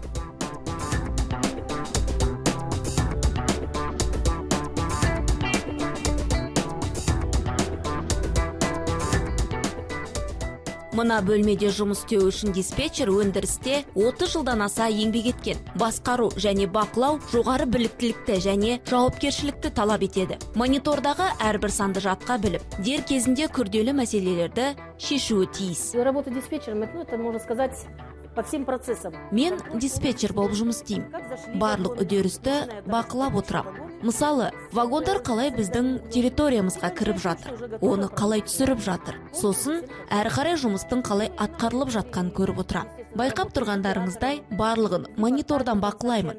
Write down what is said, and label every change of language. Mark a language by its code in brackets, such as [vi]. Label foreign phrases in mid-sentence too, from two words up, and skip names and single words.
[kk] Мына бөлмеде жұмыс істеу үшін диспетчер өндірісте 30 жылдан аса еңбек еткен. Басқару және бақылау жоғары біліктілікті және жауапкершілікті талап етеді. Монитордағы әрбір санды жатқа біліп, дер кезінде күрделі мәселелерді шешуі тиіс. [ru] Работа диспетчером, это можно сказать по всем процессам. [kk] Мен диспетчер болып жұмыс істеймін. Барлық үдерісті бақылап отырамын. Мысалы, вагондар қалай біздің территориямызға кіріп жатыр, оны қалай түсіріп жатыр. Сосын, әрі қарай жұмыстың қалай атқарылып жатқанын көріп отырам. Байқап тұрғандарыңыздай, барлығын монитордан бақылаймын.